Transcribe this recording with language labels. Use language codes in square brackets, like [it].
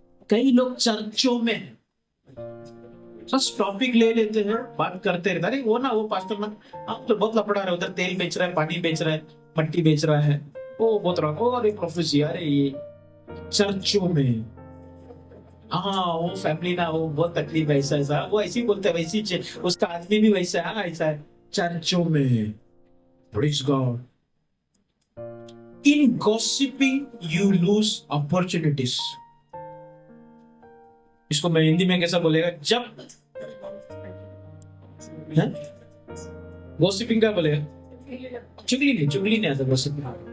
[hi] कई लोग चर्चों में बस टॉपिक ले लेते हैं, बात करते रहते, अरे वो ना वो पास्टर ना, आप तो बहुत लफड़ा रहे, उधर तेल बेच रहा है, पानी बेच रहा है, मट्टी बेच रहा है, वो बहुत रहा, वो अरे प्रोफेसी, अरे ये चर्चों में, हाँ वो फैमिली ना, वो बहुत तकलीफ है, ऐसा ऐसा, वो ऐसी बोलते हैं, वैसी उसका आदमी भी वैसा है, हाँ ऐसा है। [en] चर्चों में, Praise God, in gossiping you lose opportunities। [hi] इसको मैं हिंदी में कैसा बोलेगा, जब गॉसिपिंग क्या बोलेगा, चुगली नहीं आता गॉसिपिंग।